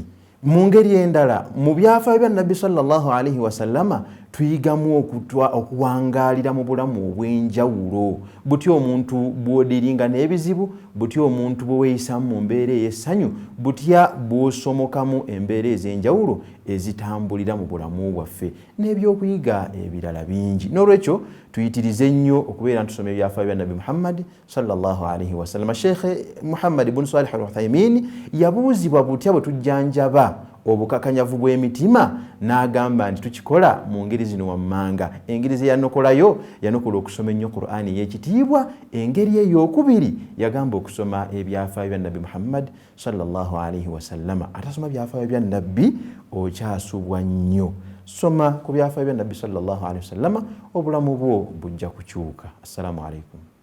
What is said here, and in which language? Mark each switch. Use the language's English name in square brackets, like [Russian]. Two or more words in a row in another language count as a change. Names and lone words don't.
[Ganda] Mu ngeri endala, mu byafaayo bya Nabbi [Arabic] صلى الله عليه وسلم [Ganda] tuyigamu okuwangaalira mu bulamu obw'enjawulo, butya omuntu bw'odiringa n'ebizibu, butya omuntu bwe weeyisamu mu mbeera ey'essanyu, butya bw'osomokamu embeera ez'enjawulo ezitambulira mu bulamu bwaffe, n'ebyokuyiga ebirala bingi. N'olwekyo tuyitirize nnyo okubeera ntusoma ebyafaayo bya Nabi Muhammad [Arabic] صلى الله عليه وسلم. [Ganda] Sheikh Muhammad ibn Salih al-Uthaymin yabuuzibwa butya bwe tujjanjaba obukakanyavu bw'emitima, n'agamba nti tukikola mu ngeri zino wammanga. Engeri ze yanokolayo, yanokola okusoma ennyo Qur'ani y'ekitiibwa. Engeri ey'okubiri yagamba okusoma ebyafaayo bya Nabi Muhammad [Arabic] صلى الله عليه وسلم. [Ganda] Atasoma byafaayo bya Nabbi okyasubwa nnyo. Soma ku byafaayo bya Nabbi [Arabic] صلى الله عليه وسلم, [Ganda] obulamu bwo bujja kukyuka. [Arabic] السلام عليكم.